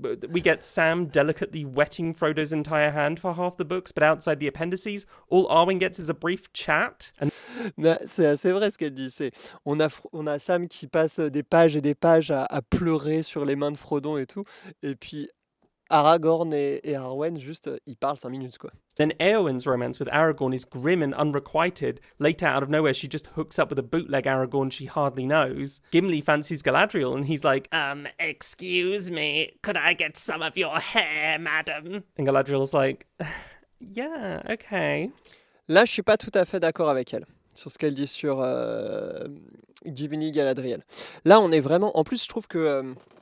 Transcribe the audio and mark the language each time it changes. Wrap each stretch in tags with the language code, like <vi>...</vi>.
<en>We get Sam delicately wetting Frodo's entire hand for half the books, but outside the appendices, all Arwen gets is a brief chat.</en> <fr>C'est assez vrai ce qu'elle dit. On a Sam qui passe des pages et des pages à pleurer sur les mains de Frodon et tout, et puis Aragorn et Arwen, juste, ils parlent 5 minutes, quoi.</fr> <en>Then Eowyn's romance with Aragorn is grim and unrequited. Later, out of nowhere, she just hooks up with a bootleg Aragorn she hardly knows. Gimli fancies Galadriel, and he's like, excuse me, could I get some of your hair, madam? And Galadriel's like, yeah, okay.</en> <fr>Là, je suis pas tout à fait d'accord avec elle, sur ce qu'elle dit sur Gimli Galadriel. Là, on est vraiment... En plus, je trouve que...</fr>